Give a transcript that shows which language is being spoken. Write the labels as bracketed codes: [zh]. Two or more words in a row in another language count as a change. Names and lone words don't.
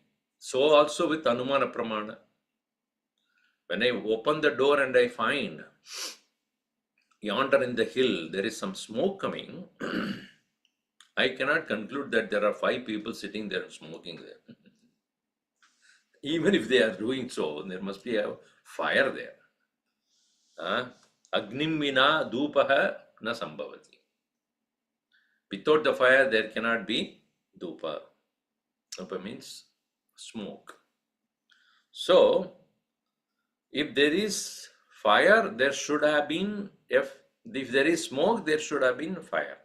[en] So also with [sa] Anumana Pramana. [en] When I open the door and I find yonder in the hill there is some smoke coming, I cannot conclude that there are 5 people sitting there smoking there. Even if they are doing so, there must be a fire there. [sa] Agnim vina dhupaha na sambhavati. [en] Without the fire, there cannot be dhupa. Dhupa means smoke. So, if there is fire, there should have been, if there is smoke, there should have been fire.